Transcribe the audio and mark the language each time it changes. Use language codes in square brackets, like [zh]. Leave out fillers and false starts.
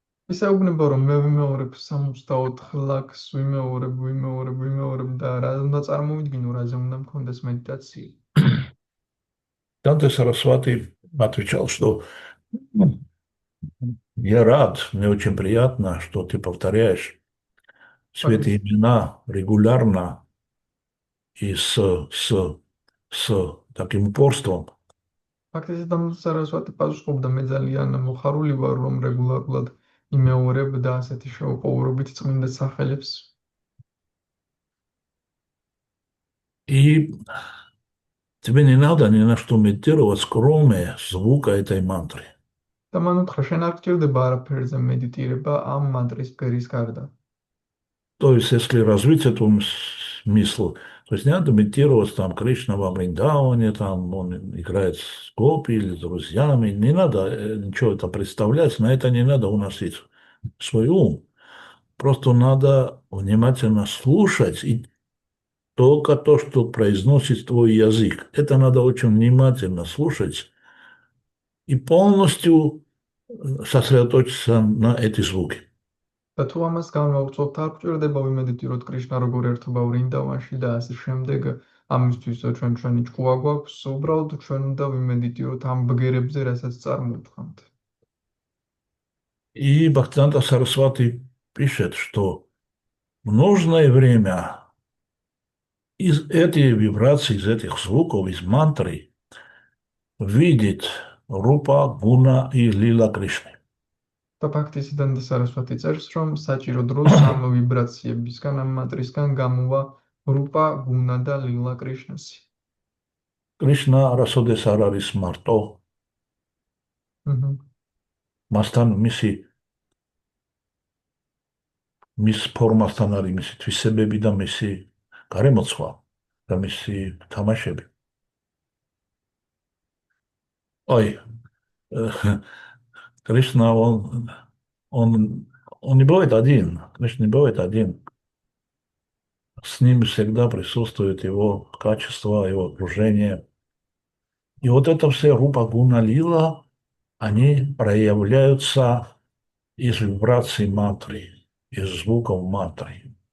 [ka] ისეუბნება, რომ მე ვიმეორებ 64 ლაქს, ვიმეორებ და რა უნდა წარმოვიდგინო, რაზე უნდა მქონდეს медитация. [ru] Данте Сарасвати отвечал, что я рад, мне очень приятно, что ты повторяешь все эти имена регулярно и с таким упорством. [ka] ფაქტიც დამტე სარასვატი პასუხობდა, მე ძალიან მოხარული ვარ, რომ რეგულარულად იმეორებ და ასეთი შეუპოვრობით წმინდა სახელებს. [ru] И тебе не надо ни на что медитировать, кроме звука этой мантры. [ka] და მან უთხრა, შენ არ გჭირდება არაფერზე მედიტირება ამ მანტრის ბგერის გარდა. [ru] То есть, если развить эту смысл, то есть не надо медитировать там Кришна во Вриндаване, там он играет с гопи или с друзьями, не надо ничего это представлять, на это не надо уносить свой ум. Просто надо внимательно слушать и только то, что произносит твой язык. Это надо очень внимательно слушать и полностью сосредоточиться на эти звуки. [ka] და თუ ამას განვაუწყობთ, არ გჭირდება ვიმედიტიროთ კრიშნა როგორ ერთობა ვრინდავანში და ასე შემდეგ. ამისთვის ჩვენი ჭკუა გვაქვს, უბრალოდ ჩვენ უნდა ვიმედიტიროთ ამ ბგერებზე, რასაც წარმოვთქვამთ. [ru] И Бхактисиданта Сарасвати пишет, что в нужное время из этих вибраций, из этих звуков, из мантры видит Рупа, Гуна и Лила Кришны. [ka] და ფაქტისიდან და სარასვატი წერს, რომ საჭირო დროს ამ ვიბრაციებისგან, ამ მატრისგან გამოვა რუპა, გუნა და ლილა კრიშნასი. Кришна რასოდეს არ არის მარტო, მასთან მის ფორმასთან არის მისი თვისებები და მისი გარემოცვა და მისი თამაშები. [ru] Ой, Кришна, он не бывает один. Кришна не бывает один. С ним всегда присутствует его качество, его окружение. И вот это все рупа гуна лила, они проявляются из вибраций мантры, из звуков мантры.